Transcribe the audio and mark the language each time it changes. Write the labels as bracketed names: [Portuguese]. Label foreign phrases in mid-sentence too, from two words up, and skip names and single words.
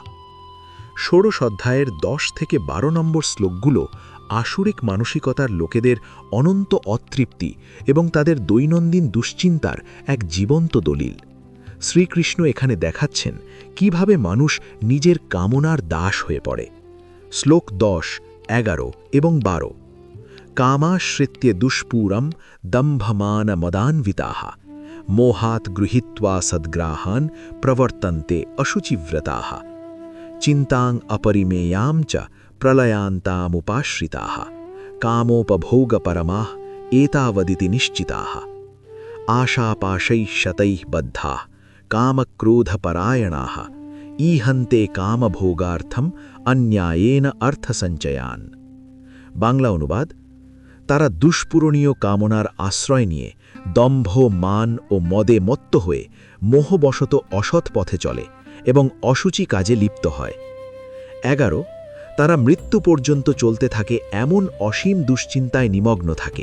[Bangla] ষোড়শ অধ্যায়ের 10 থেকে 12 নম্বর শ্লোকগুলো আসুরিক মানসিকতার লোকেদের অনন্ত অতৃপ্তি এবং তাদের দৈনন্দিন দুশ্চিন্তার এক জীবন্ত দলিল। শ্রীকৃষ্ণ এখানে দেখাচ্ছেন কিভাবে মানুষ নিজের কামনার দাস হয়ে পড়ে। শ্লোক 10, 11 এবং 12। [Sanskrit] কামাশ্রিত্য দুষ্পুরম দম্ভমান মদান্বিতাহা মোহাত গৃহীত্বা সদ্গ্রাহান প্রবর্তন্তে অশুচিব্রতাः চিন্তাং অপরিমেয়াং চ প্রলয়ান্তামুপাশ্রিতাः কামোপভোগপরমাः এতাবদিতি নিশ্চিতাः আশাপাশৈः শতैः বদ্ধাः কামক্রোধপরায়ণাः ঈহন্তে কামভোগার্থম অন্যায়েন অর্থসঞ্চয়ান। [Bangla] বাংলা অনুবাদ: তারা দুষ্পূরণীয় কামনার আশ্রয় নিয়ে দম্ভ, মান ও মদে মত্ত হয়ে মোহবশত অসৎ পথে চলে এবং অসুচি কাজে লিপ্ত হয়। 11, তারা মৃত্যু পর্যন্ত চলতে থাকে এমন অসীম দুশ্চিন্তায় নিমগ্ন থাকে।